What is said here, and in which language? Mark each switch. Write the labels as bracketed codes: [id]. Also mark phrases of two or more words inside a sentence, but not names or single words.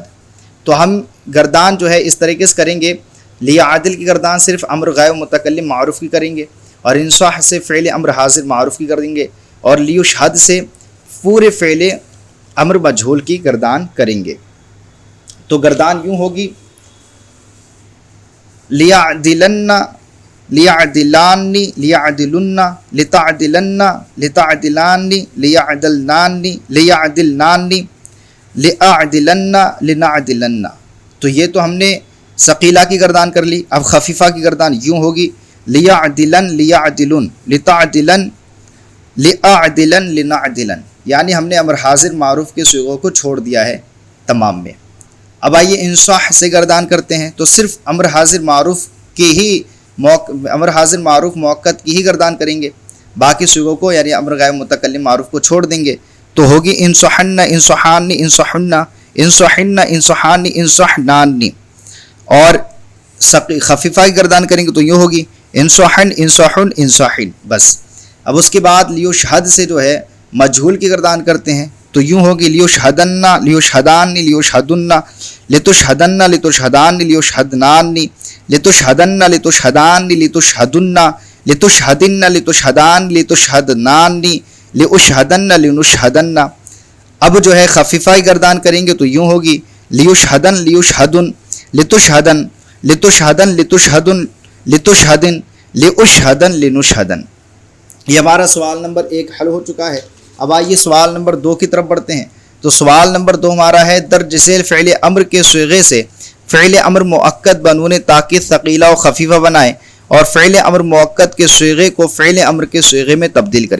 [ur] تو ہم گردان جو ہے اس طریقے سے کریں گے، لیعدل کی گردان صرف امر غائب متکلم معروف کی کریں گے، اور انصح سے فعل امر حاضر معروف کی کر دیں گے، اور لیشہد سے پورے فعل امر مجہول کی گردان کریں گے۔ تو گردان یوں ہوگی، [ar] لیعدلن، لیعدلان، لیعدلن، لتعدلن، لتعدلان، لیعدلنان، لیعدلنان، لیعدلن، لنعدلن۔ [ur] تو یہ تو ہم نے ثقیلہ کی گردان کر لی۔ اب خفیفہ کی گردان یوں ہوگی، [ar] لیعدلن، لیعدلن، لتعدلن، لیعدلن، لنعدلن۔ [ur] یعنی ہم نے امر حاضر معروف کے صیغوں کو چھوڑ دیا ہے تمام میں۔ اب آئیے انصح سے گردان کرتے ہیں، تو صرف امر حاضر معروف کی ہی امر حاضر معروف مؤکد کی ہی گردان کریں گے، باقی صیغوں کو یعنی امر غائب متکلم معروف کو چھوڑ دیں گے۔ تو ہوگی [ar] انصحن، انصحان، انصحن، انصحن، انصحان، انصحنان۔ [ur] اور خفیفہ کی گردان کریں گے تو یوں ہوگی، [ar] انصحن، انصحن، انصحن، [ur] بس۔ اب اس کے بعد لیشہد سے جو ہے مجہول کی گردان کرتے ہیں، تو یوں ہوگی، [ar] لیشہدن، لیشہدان، لیشہدن، لتشہدن، لتشہدان، لیشہدنان، لتشہدن، لتشہدان، لتشہدن، لتشہدن، لتشہدان، لتشہدنان، لاشہدن، لنشہدن۔ [ur] اب جو ہے خفیفہ گردان کریں گے تو یوں ہوگی، [ar] لیشہدن، لیشہدن، لتشہدن، لتشہدن لتشہدن لتشہدن لاشہدن لنشہدن۔ [ur] یہ ہمارا سوال نمبر 1 حل ہو چکا ہے۔ اب آئیے سوال نمبر 2 کی طرف بڑھتے ہیں۔ تو سوال نمبر 2 ہمارا ہے درج ذیل فعل امر کے صیغے سے فعل امر مؤکد بنون تاکید ثقیلہ و خفیفہ بنائیں اور فعل امر مؤکد کے صیغے کو فعل امر کے صیغے میں تبدیل کریں۔